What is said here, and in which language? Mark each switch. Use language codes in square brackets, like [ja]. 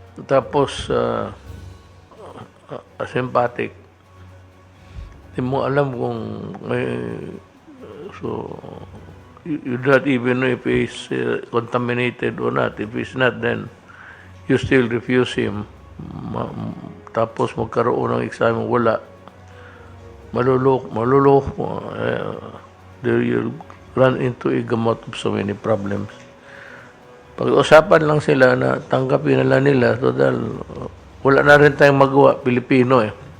[tl] Tapos, asympatic. Hindi mo alam kung may... [en] So, you do not even know if he's contaminated or not. If he's not, then you still refuse him. [tl] Tapos magkaroon ng exam, wala. Maluloko. [en] There you'll run into a gamut of so many problems. [tl] Pag-usapan lang sila na tanggapin na lang nila, total, wala na rin tayong magawa, Pilipino eh.